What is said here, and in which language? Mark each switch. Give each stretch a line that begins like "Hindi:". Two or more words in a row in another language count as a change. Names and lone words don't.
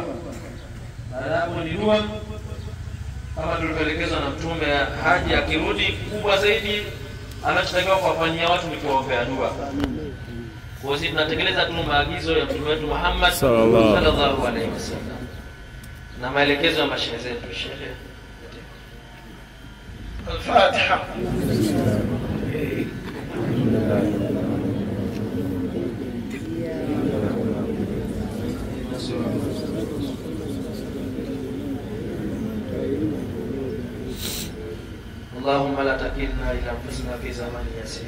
Swahili: Baada ya hapo ni dua kama tulivyoelekezwa na Mtume. Haji akirudi, kubwa zaidi anachotakiwa kuwafanyia watu ni kuombea dua. Kwa sisi tunatekeleza tu maagizo ya Mtume wetu Muhammad
Arabic: صلى الله عليه وسلم
Swahili: na maelekezo ya mashehe zetu. Sheikh
Arabic: الفاتحة. اللهم لا تكلنا إلى أنفسنا في زمن يسير.